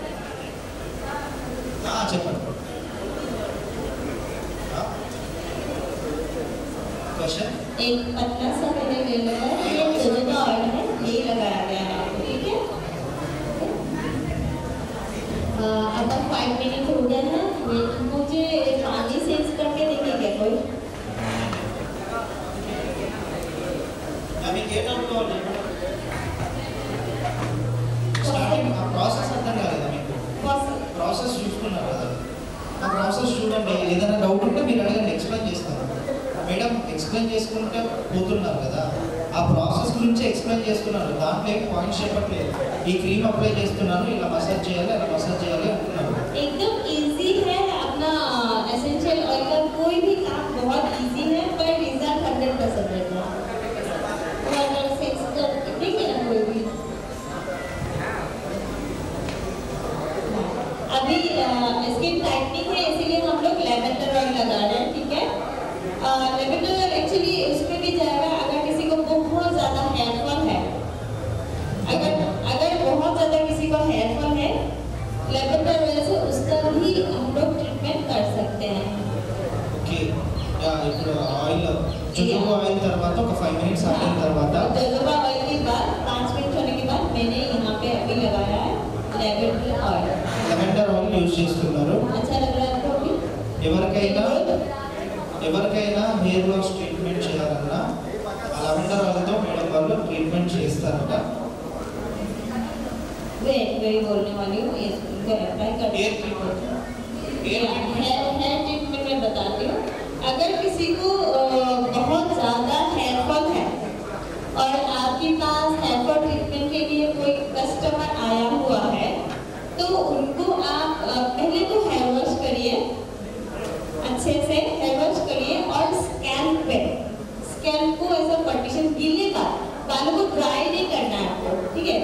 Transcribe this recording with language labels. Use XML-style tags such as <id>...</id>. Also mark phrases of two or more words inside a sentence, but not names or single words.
<te>చెప్పండి। क्वेश्चन</te> <hi>एक पतला सा मैंने ले लगा है, ये</hi> <en>jojoba oil</en> <hi>है, ये लगाया गया है आपको, ठीक है। अब 5 मिनट हो गया है, मुझे पानी सेंस करके देखिए क्या कोई।</hi> <te>అవి ఏ డౌట్ కావాలి? స్టార్టింగ్ ఆ ప్రాసెస్ అర్థం కాలేదా మీకు? ప్రాసెస్ చూసుకున్నారు కదా, ఆ ప్రాసెస్ చూడండి, ఏదైనా డౌట్ ఉంటే మీరు అడగండి, ఎక్స్ప్లెయిన్ చేస్తాను మేడం। ఎక్స్ప్లెయిన్ చేసుకుంటే పోతున్నారు కదా, ఆ ప్రాసెస్ గురించి ఎక్స్ప్లెయిన్ చేస్తున్నారు, దాంట్లో ఏం పాయింట్స్ చెప్పట్లేదు। ఈ</te> <en>cream apply</en> <te>చేస్తున్నాను, ఇలా మసాజ్ చేయాలి, అలా మసాజ్ చేయాలి అంటున్నారు।</te> <hi>एकदम इजी है अपना</hi> <en>essential oil</en> <hi>का कोई भी काम बहुत इजी है, पर रिजल्ट 100% रहता है। वो अगर सेक्स कर ठीक है ना कोई भी। अभी</hi> <en>skin tightening</en> <hi>है, इसीलिए हम लोग</hi> <en>lavender oil</en> <hi>लगा रहे हैं, ठीक है।</hi> <en>lavender oil actually</en> <hi>उसमें भी जाएगा अगर किसी को बहुत ज़्यादा</hi> <en>hair fall</en> <hi>है, अगर बहुत ज़्यादा किसी को</hi> <en>hair fall</en> <hi>है,</hi> <en>lavender oil</en> <hi>से उसका भी हम लोग ट्रीटमेंट कर सकते हैं।</hi> <te>ఓకే, ఇప్పుడు</te> <en>oil jojoba oil</en> <te>తర్వాత ఒక 5 మినిట్స్ ఆగిన తర్వాత</te> <en>jojoba oil</en> <hi>के बाद 5 मिनट होने के बाद मैंने यहाँ पे अभी लगाया है</hi> <en>lavender oil. lavender oil use</en> <te>చేస్తున్నారు।</te> <hi>अच्छा लग रहा है आपको अभी?</hi> <te>ఎవరికైనా</te> <en>hair loss treatment</en> <te>చేయాలన్నా ఆ</te> <en>lavender oil</en> <te>మేడం వాళ్ళు ట్రీట్మెంట్ చేస్తారట।</te> <hi>वेट वही बोलने वाली हूँ, ये इनको अप्लाई कर</hi> <en>hair treatment hair treatment</en> <hi>में बताती हूँ। अगर किसी को बहुत ज़्यादा</hi> <en>hair fall</en> <hi>है और आपके पास</hi> <en>hair fall treatment</en> <hi>के लिए कोई कस्टमर आया हुआ है, तो उनको आप पहले तो</hi> <en>hair wash</en> <hi>करिए, अच्छे से</hi> <en>hair wash</en> <hi>करिए, और स्कैल्प को ऐसा पार्टीशन, गीले बालों को ड्राई नहीं करना है आपको, ठीक है।</hi>